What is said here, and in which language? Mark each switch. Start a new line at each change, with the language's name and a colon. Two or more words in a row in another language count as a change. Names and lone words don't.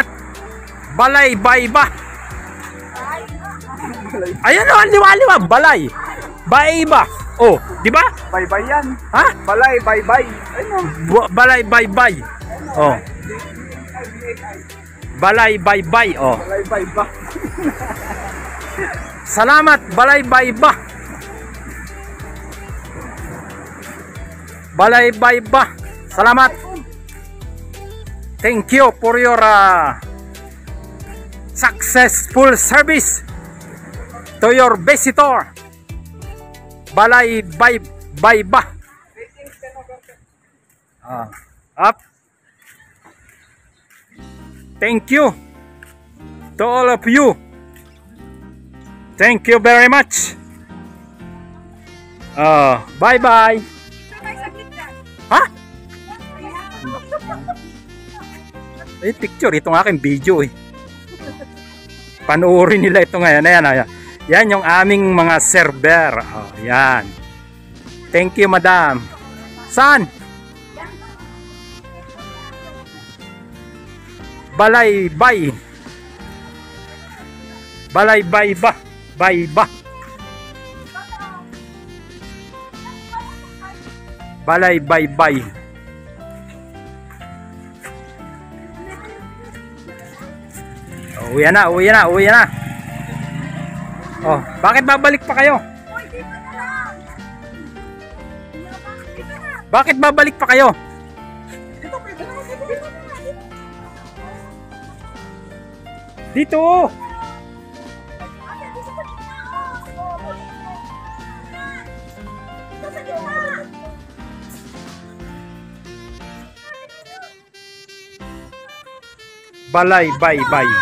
Filipino: Balay Bayba. Ayan o, liwa-liwa. Balay Bayba. Oh, di ba? Bye-bye yan. Ha? Balay, bye-bye. Ano? Balay Baybay. Oh. Balay Baybay. Oh. Balay, bye-bye. Salamat, Balay Bayba. Balay Bayba. Salamat.
English: Thank you for your successful service to your visitor.
Filipino: Balay Bayba.
English: Up. Thank you to all of you. Thank you very much. Bye-bye.
Filipino: Ha? Eh, picture. Itong aking video eh. Panoorin nila ito ngayon. Ayan. Yan yung aming mga server. Oh, yan.
English: Thank you,
Filipino: madam. Saan? Balay Bay. Balay Bayba. Bayba. Balay Baybay. Oh, uwi na. Oh, bakit babalik pa kayo? Bakit babalik pa kayo? Dito. Balay Baybay.